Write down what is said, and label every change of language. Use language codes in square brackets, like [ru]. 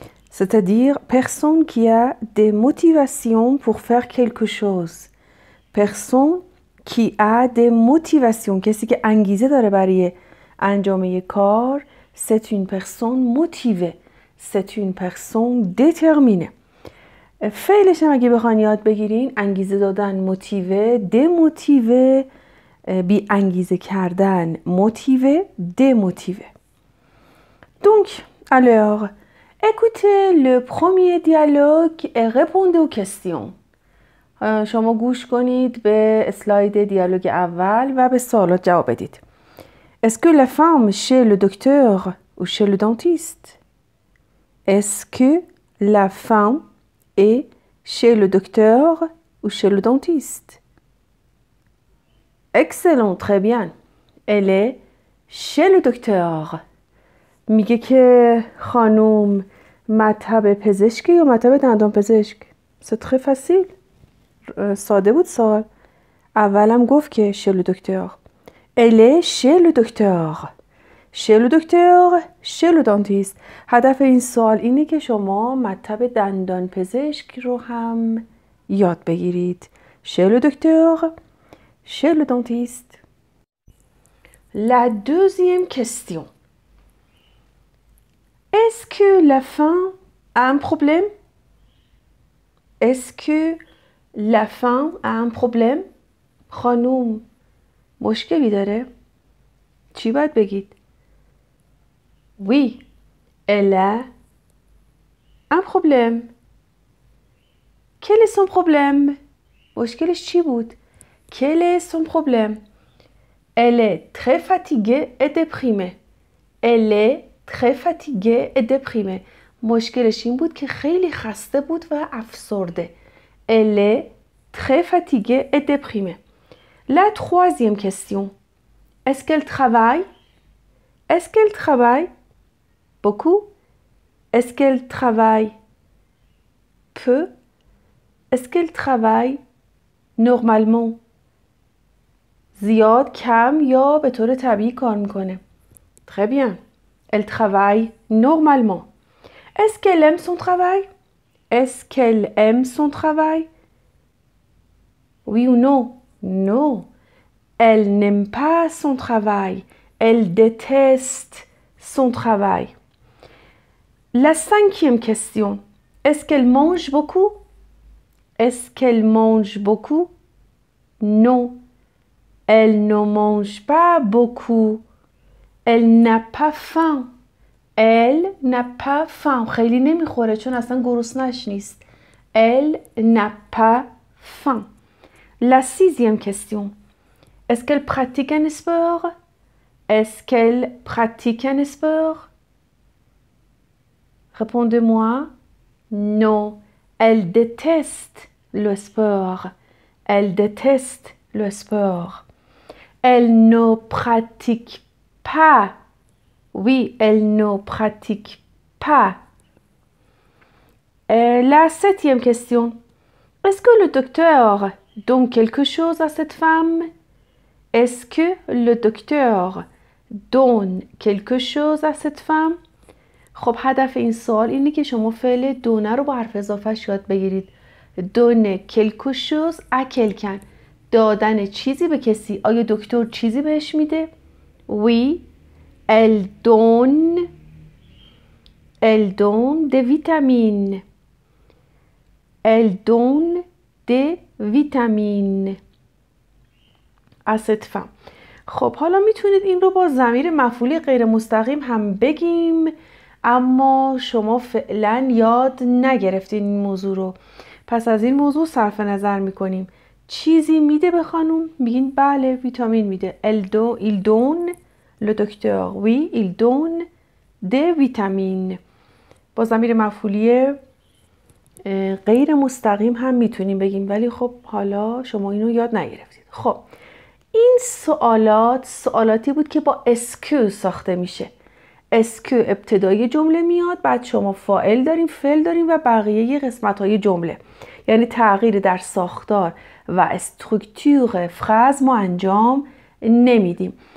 [fr] C'est-à-dire personne qui a des motivations pour faire quelque chose. Personne qui a des motivations. [fa] کسی که انگیزه داره برای انجام یک کار. [fr] C'est une personne motivée. C'est une personne déterminée. [fa] فعلش هم اگه بخواین یاد بگیرین انگیزه دادن موتیوه، دموتیوه بی انگیزه کردن، موتیوه دموتیوه. [fr] Donc, alors, écoutez le premier dialogue et répondez aux questions. [fa] شما گوش کنید به اسلاید دیالوگ اول و به سوالات جواب بدید. [fr] Est-ce que la femme chez le docteur ou chez le dentiste? Est-ce que la femme est chez le docteur ou chez le dentiste? Excellent, très bien. Elle est chez le docteur. [fa] میگه که خانوم مطب پزشکی یا مطب دندان پزشک. [fr] C'est très facile. [fa] ساده بود سوال. اولم گفت که chez le docteur. [fr] Elle est chez le docteur. Chez le docteur, chez le dentiste. [fa] هدف این سوال اینه که شما مطب دندان پزشک رو هم یاد بگیرید. [fr] Chez le docteur, chez le dentiste. La deuxième question. Est-ce que la femme a un problème? Est-ce que la femme a un problème? [fa] خانوم مشکلی داره؟ چی باید بگید؟ [fr] Oui, elle a un problème. Quel est son problème? [fa] مشکلش چی بود؟ [fr] Quel est son problème? Elle est très fatiguée et déprimée. Elle est très fatiguée et déprimée. [fa] مشکلش این بود که خیلی خسته بود و افسرده. [fr] Elle est très fatiguée et déprimée. La troisième question. Est-ce qu'elle travaille? Est-ce qu'elle travaille beaucoup? Est-ce qu'elle travaille peu? Est-ce qu'elle travaille normalement? [fa] زیاد، کم یا به طور طبیعی کار میکنه. [fr] Très bien. Elle travaille normalement. Est-ce qu'elle aime son travail? Est-ce qu'elle aime son travail? Oui ou non? Non. Elle n'aime pas son travail. Elle déteste son travail. La cinquième question. Est-ce qu'elle mange beaucoup? Est-ce qu'elle mange beaucoup? Non. Elle ne mange pas beaucoup. Elle n'a pas faim. Elle n'a pas faim. [fa] خیلی نمیخوره چون اصلا گرسنه‌اش نیست. [fr] Elle n'a pas faim. La sixième question. Est-ce qu'elle pratique un sport? Est-ce qu'elle pratique un sport? Répondez-moi. Non. Elle déteste le sport. Elle déteste le sport. Elle ne pratique pas. Oui, elle ne pratique pas. La septième question. Est-ce que le docteur donne quelque chose à cette femme? Est-ce que le docteur donne quelque chose à cette femme? [fa] خب هدف این سوال اینه که شما فعل دونه رو با حرف اضافه‌اش یاد بگیرید. [fr] donne quelque chose à quelqu'un. [fa] دادن چیزی به کسی. آیا دکتر چیزی بهش میده؟ [fr] Oui, elle donne des vitamines. Elle donne des vitamines à cette femme. [fa] خب حالا میتونید این رو با ضمیر مفعولی غیر مستقیم هم بگیم، اما شما فعلا یاد نگرفتین این موضوع رو. پس از این موضوع صرف نظر میکنیم. چیزی میده به خانوم؟ میگین بله ویتامین میده. [fr] Il donne Le docteur oui il donne des vitamines. [fa] با ضمیر مفعولی غیر مستقیم هم میتونیم بگیم، ولی خب حالا شما اینو یاد نگرفتید. خب این سوالاتی بود که با اسکو ساخته میشه. اسکو ابتدای جمله میاد، بعد شما فاعل داریم، فعل داریم و بقیه قسمت های جمله، یعنی تغییر در ساختار و استرکتور فراز ما انجام نمیدیم.